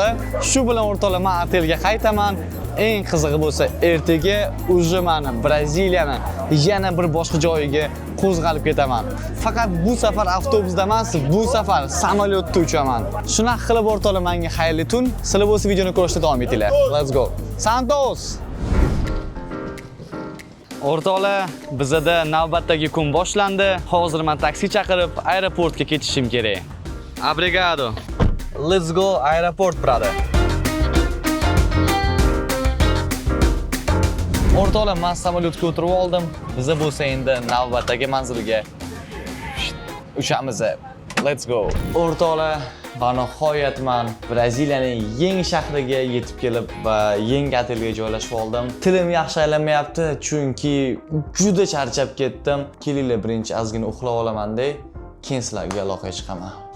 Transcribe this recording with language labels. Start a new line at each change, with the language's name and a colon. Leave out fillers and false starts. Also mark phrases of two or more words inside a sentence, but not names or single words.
Uzbek: Shu bilan o'rtoqlar, men otelga qaytaman. Eng qizig'i bo'lsa, ertaga o'sha meni Braziliyani yana bir boshqa joyiga qo'zg'alib ketaman. Faqat bu safar avtobusda emas, bu safar samolyotda uchaman. Shunaqa qilib o'rtoqlar, menga xayrli tun. Sizlar bo'lsa videoni ko'rishda davom etinglar.
English: Let's go. Santos!
Uzbek: O'rtoqlar, bizda navbatdagi kun boshlandi. Hozir men taksi chaqirib aeroportga ketishim kerak. Obrigado.
English: Let's go aeroport, brother.
Uzbek: O'rtoqlar, men samolyotga o'tirib oldim. Biz bo'lsa endi navbatdagi manzilga uchamiz.
English: Let's go.
Uzbek: O'rtoqlar, va nihoyat men Braziliyaning yangi shahriga yetib kelib va yangi otelga joylashib oldim. Tilim yaxshi aylanmayapti, chunki juda charchab ketdim. Kelinglar, birinchi ozgina uxlab olaman-da, keyin sizlarga aloqaga chiqaman.